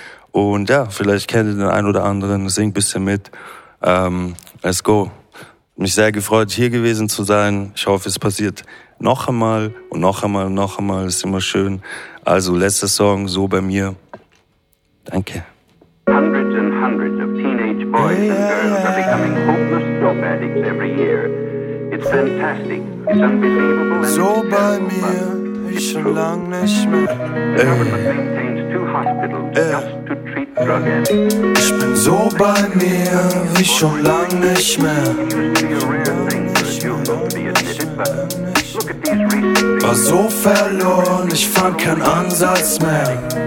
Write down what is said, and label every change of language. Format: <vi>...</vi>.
<de>Und ja, vielleicht kennt ihr den einen oder anderen, singt ein bisschen mit.</de> <en>Let's go.</en> <de>Mich sehr gefreut, hier gewesen zu sein. Ich hoffe, es passiert noch einmal und noch einmal und noch einmal. Ist immer schön. Also, letzter Song, So bei mir. Danke.</de> <en>Hundreds and hundreds of teenage boys and girls are becoming homeless dope addicts every year. It's fantastic. It's unbelievable.</en> <de>So bei mir, ich schon lang nicht mehr.</de> <en>The government maintains two hospitals just to treat drug addicts.</en> <de>Ich bin so bei mir, wie schon lang nicht mehr. War so verloren, ich fand keinen Ansatz mehr.</de>